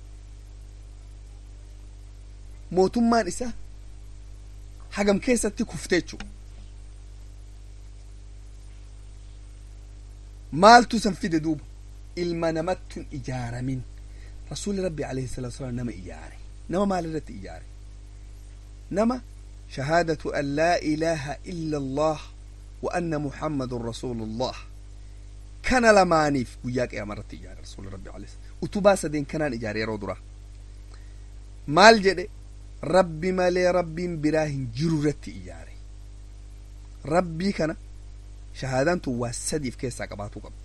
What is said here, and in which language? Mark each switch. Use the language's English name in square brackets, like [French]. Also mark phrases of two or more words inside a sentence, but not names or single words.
[Oromo] mootummaan isaa hagam keessatti kufte jechuudha. maaltu san fide duuba ilma namattuun ijaaramin. rasuulli rabbi [Arabic] عليه الصلاة والسلام [Oromo] nama ijaare. nama maal irratti ijaare? nama shahaadatu [Arabic] أن لا إله إلا الله وأن محمدا رسول الله [Oromo] kana lamaaniif guyyaa qiyaama irratti ijaare rasuulli rabbi alayhi utubaa sadeen kanaan ijaare. yeroo dura maal jedhe? rabbi malee rabbiin biraa hin jiru irratti ijaare. rabbii kana shahaadaan tun waa sadiif keessaa qabaatuu qabdi.